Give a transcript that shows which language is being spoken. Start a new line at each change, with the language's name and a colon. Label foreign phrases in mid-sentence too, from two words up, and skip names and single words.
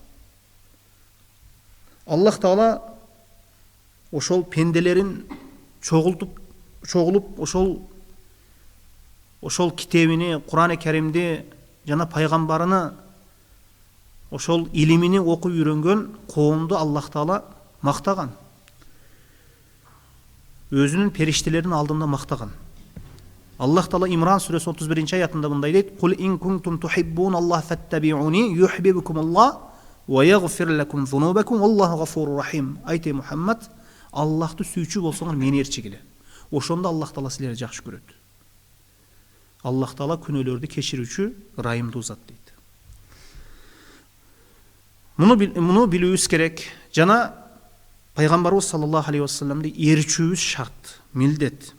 Kyrgyz: Аллах Таала ошол пенделерин чогулуп ошол китебини, Кур'ан-ы Керимди жана пайгамбарыны ошол илимини окуп үйрөнгөн коомду Аллах Таала мактаган. Өзүнүн периштелеринин алдында мактаган. Аллах Таала Имран сүрөсү 31 аятында мындай дейт:
Arabic: "قل إن كنتم تحبون الله فاتبعوني يحببكم الله ويغفر لكم ذنوبكم والله غفور رحيم."
Kyrgyz: Айты Мухаммад, Аллахты сүйчү болсоңор мени ээрчигиле. Ошондо Аллах Таала силерди жакшы көрөт. Аллах Таала күнөөлөрдү кечирүүчү, ырайымдуу зат дейт. Муну билүүбүз керек. Жана Пайгамбарыбыз
Arabic: صلى الله عليه وسلم
Kyrgyz: ээрчүүбүз шарт, милдет.